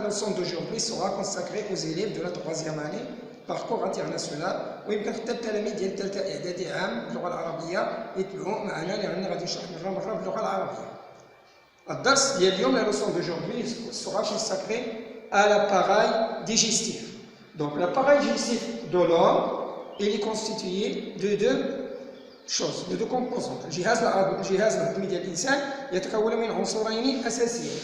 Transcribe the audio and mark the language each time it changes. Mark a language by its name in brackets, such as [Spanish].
[French] La leçon d'aujourd'hui sera consacrée aux élèves de la 3e année parcours international [Arabic] ويمكن حتى التلاميذ ديال الثالثه اعدادي عام باللغه العربيه يتبعوا معنا لان غادي نشرح مره باللغه العربيه. الدرس ديال اليوم [French] la leçon d'aujourd'hui sera consacrée à l'appareil digestif. Donc l'appareil digestif de l'homme il est constitué de deux choses, de deux composantes. [Arabic] الجهاز الهضمي ديال الانسان يتكون من عنصرين اساسيين.